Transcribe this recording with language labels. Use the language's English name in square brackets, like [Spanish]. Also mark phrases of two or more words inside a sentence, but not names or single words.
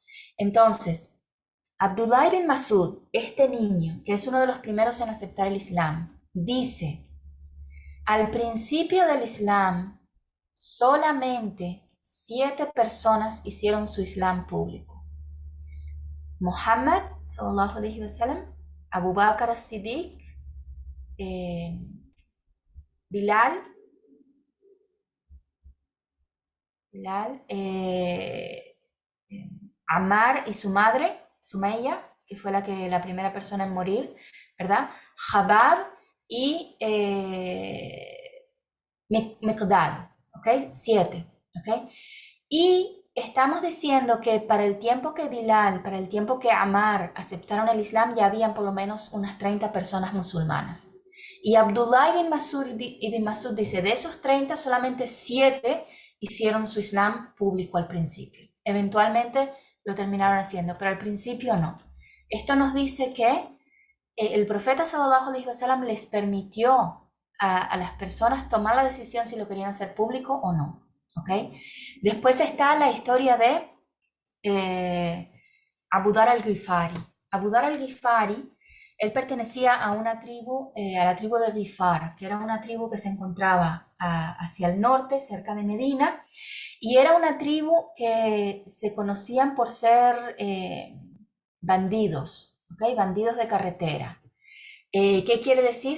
[Spanish] Entonces, Abdullah ibn Masud, este niño, que es uno de los primeros en aceptar el Islam, dice, al principio del Islam, solamente 7 personas hicieron su Islam público. Muhammad, [Arabic] صلى الله عليه وسلم, [Spanish] Abu Bakr as-Siddiq, Bilal, Ammar y su madre, Sumayya, que fue la primera persona en morir, ¿verdad? Jabab y Miqdad, ¿ok? 7, ¿ok? Y estamos diciendo que para el tiempo que Bilal, para el tiempo que Ammar aceptaron el Islam, ya habían por lo menos unas 30 personas musulmanas. Y Abdullah ibn Masud dice, de esos 30, solamente 7 hicieron su Islam público al principio. Eventualmente lo terminaron haciendo, pero al principio no. Esto nos dice que el profeta [Arabic] صلى الله عليه وسلم [Spanish] les permitió a las personas tomar la decisión si lo querían hacer público o no. ¿Okay? Después está la historia de Abu Dhar al-Ghifari. Abu Dhar al-Ghifari, él pertenecía a una tribu, a la tribu de Ghifar, que era una tribu que se encontraba hacia el norte, cerca de Medina, y era una tribu que se conocían por ser bandidos, ¿okay? Bandidos de carretera. ¿Qué quiere decir?